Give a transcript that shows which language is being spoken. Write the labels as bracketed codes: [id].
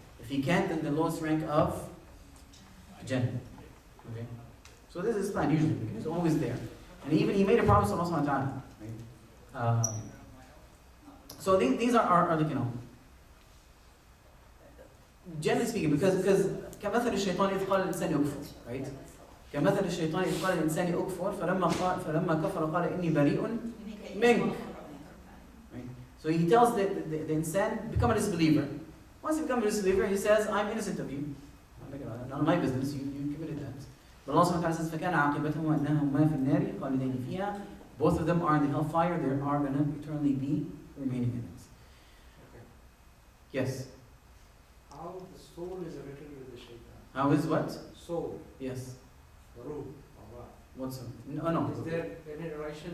[en] If he can't, then the lowest rank of Jannah. Okay? So this is his plan usually, because he's always there. And he made a promise to Allah subhanahu wa ta'ala. Right? So these are generally speaking, because [ar] كَمَثَلِ الشَّيْطَانِ إِذْ قَالَ الْإِنسَانِ يُكْفُرْ, [en] right? [ar] كمثل الشيطان إذ قال الإنسان أكفر فلما كفر قال إني بريء منك. [en] Right? So he tells the insan, become a disbeliever. Once you become a disbeliever, he says, I'm innocent of you. None of my business, you committed that. But Allah subhanahu wa ta'ala says, [ar] فَكَانَ عَاقِبَتَهُمْ أَنَّهُمَا فِي النَّارِ خَالِدَيْنِ فِيهَا. [en] Both of them are in the hellfire, they are going to eternally be remaining in it. Okay. Yes. How the soul is related with the shaitan? How is what? Soul, Yes. ruh, or what? What's no. Is there any relation?